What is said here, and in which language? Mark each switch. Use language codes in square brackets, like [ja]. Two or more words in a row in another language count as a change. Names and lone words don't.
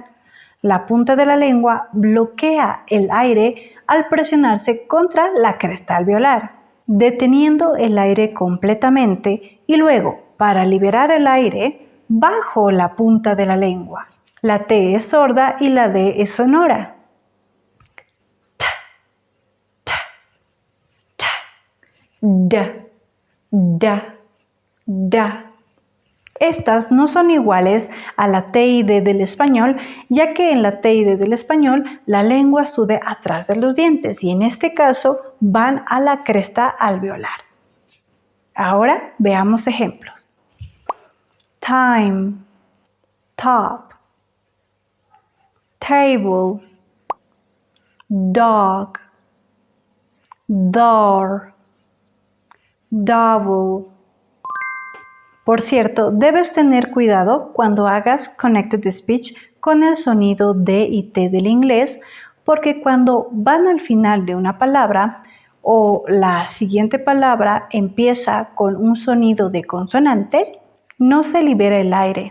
[es] La punta de la lengua bloquea el aire al presionarse contra la cresta alveolar, deteniendo el aire completamente y luego, para liberar el aire, bajo la punta de la lengua. La T es sorda y la D es sonora. Ta, ta, ta, da, da, da. Estas no son iguales a la T y D del español, ya que en la T y D del español la lengua sube atrás de los dientes y en este caso van a la cresta alveolar. Ahora veamos ejemplos. [en] Time, top, table, dog, door, double. [es] Por cierto, debes tener cuidado cuando hagas [en] Connected Speech [es] con el sonido D y T del inglés, porque cuando van al final de una palabra o la siguiente palabra empieza con un sonido de consonante, no se libera el aire.